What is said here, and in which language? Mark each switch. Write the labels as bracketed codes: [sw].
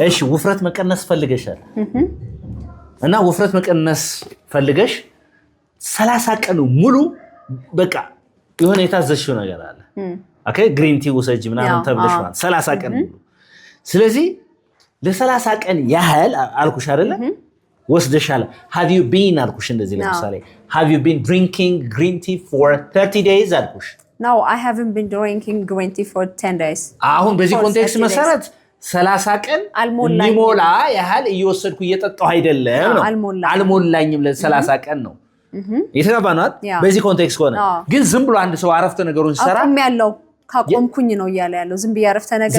[am] እሺ ውፍረት መቀነስ ፈልገሻል እና ውፍረት መቀነስ ፈልገሽ 30 ቀን ሙሉ በቃ የሆነ የታዘዝሽው ነገር አለ ኦኬ ግሪን ቲ ውሰጂ ምናምን ተብለሽ ማለት 30 ቀን ሙሉ ስለዚህ ለ30 ቀን ያህል አልኩሽ አይደለ ወስደሻል [en] have you been አልኩሽ እንደዚህ ለምሳሌ have you been drinking green tea for 30 days [am] አልኩሽ [en] no I haven't been drinking green tea for 10 days [am] አሁን በዚህ ኮንቴክስት መሰረት 30 ቀን ሊሞላ ያህል እየወሰድኩ እየጠጣሁ አይደለም ነው አልሞላኝም ለ30 ቀን ነው የተባባናት በዚህ ኮንቴክስት ሆነ ግን ዝም ብሎ አንድ ሰው አረፍተ ነገሩን ሲሰራ አቆም ያለው ካቆምኩኝ ነው እያለ ያለው ዝም ብዬ አረፍተ ነገር